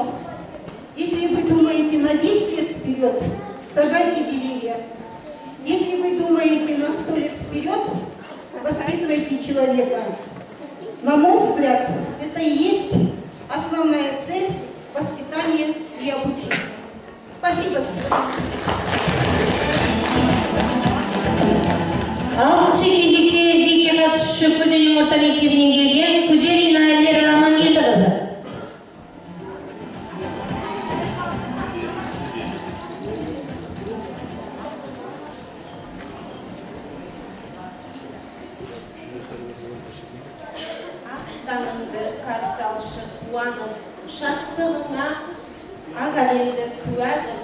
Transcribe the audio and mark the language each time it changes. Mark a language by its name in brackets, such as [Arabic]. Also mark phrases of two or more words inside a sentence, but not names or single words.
[Russian] Если вы думаете на 10 лет вперед, сажайте деревья. Если вы думаете на 100 лет вперед, воспитывайте человека. На мой взгляд, это и есть основная цель воспитания и обучения. Спасибо. [Kazakh] Алтыншы кезекте жеке қатысушы Көлденең орта мектебінен келген Кузерина Әлдер Амангелдіқызы. Ақтаныңды қарсы алшы қуанып, шаттығыңа ағаленді куә болып,